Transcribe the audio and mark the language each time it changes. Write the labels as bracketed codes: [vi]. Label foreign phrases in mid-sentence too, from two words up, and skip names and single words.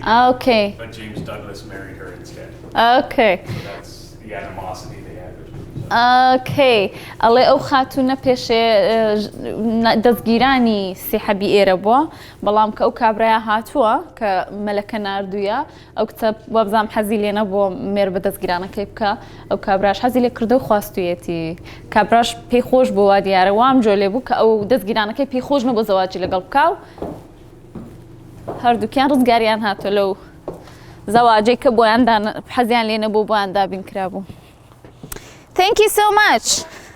[en] Okay. But James Douglas married her instead. Okay. So that's the animosity they had between each other. Okay. [ckb] ئەڵێ ئەو خاتوونە پێشێ دەستگیرانی سێحەبی ئێرە بووە بەڵام کە ئەو کابرایە هاتووە کە مەلەکە نردوویە ئەو کچە وەبزام حەزی لێ نەبووە مێر بە دەستگیرانەکەی بکە ئەو کابراش حەزی لێ کردە و خواستویەتی کابراش پێی خۆش بووە دیارە وام جۆ لێ بوو کە ئەو دەستگیرانەکەی پێی خۆش نەبوو زەواجی لەگەڵ بکە و هەردووکیان ڕزگاریان هاتووە لەو زەواجەی کە بۆیان حەزیان لێ نەبوو بۆیان دابین کرابوو. [en] Thank you so much.